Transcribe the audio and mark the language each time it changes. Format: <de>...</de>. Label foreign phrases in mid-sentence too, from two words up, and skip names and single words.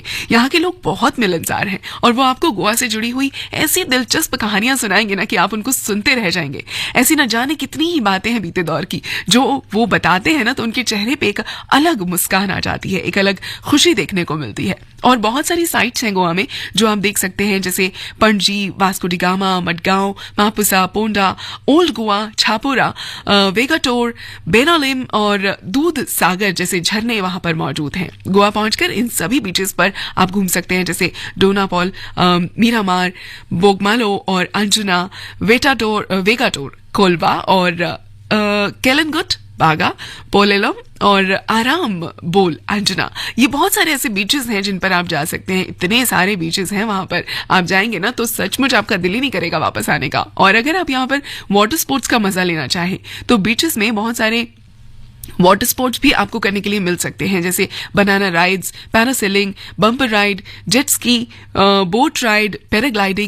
<hi>यहाँ के लोग बहुत मिलनसार हैं और वो आपको गोवा से जुड़ी हुई ऐसी दिलचस्प कहानियां सुनाएंगे ना कि आप उनको सुनते रह जाएंगे। ऐसी न जाने कितनी ही बातें हैं बीते दौर की, जो वो बताते हैं ना तो उनके चेहरे पे एक अलग मुस्कान आ जाती है, एक अलग खुशी देखने को मिलती है। और बहुत सारी साइट्स हैं गोवा में जो आप देख सकते हैं, जैसे पणजी, वास्को डी गामा, मडगांव, मापुसा, पोंडा, ओल्ड गोवा, छापोरा, वेगाटोर, बेनालिम और दूध सागर जैसे झरने वहां पर मौजूद हैं। गोवा पहुंचकर इन सभी बीचेस पर आप घूम सकते हैं, जैसे डोनापॉल, मीरामार, बोगमालो और अंजुना, वेगाटोर, कोलवा और केलनगुट, बागा, पोलेलम और आराम बोल अंजना। ये बहुत सारे ऐसे बीचेस हैं जिन पर आप जा सकते हैं। इतने सारे बीचेस हैं वहां पर, आप जाएंगे ना तो सचमुच आपका दिल ही नहीं करेगा वापस आने का। और अगर आप यहाँ पर</hi> <en>water sports</en> <hi>का मजा लेना चाहें तो बीचेस में बहुत सारे</hi> <en>water sports</en> <hi>भी आपको करने के लिए मिल सकते हैं, जैसे</hi> <en>banana rides, parasailing, bumper ride, jet ski, boat ride, paragliding.</en>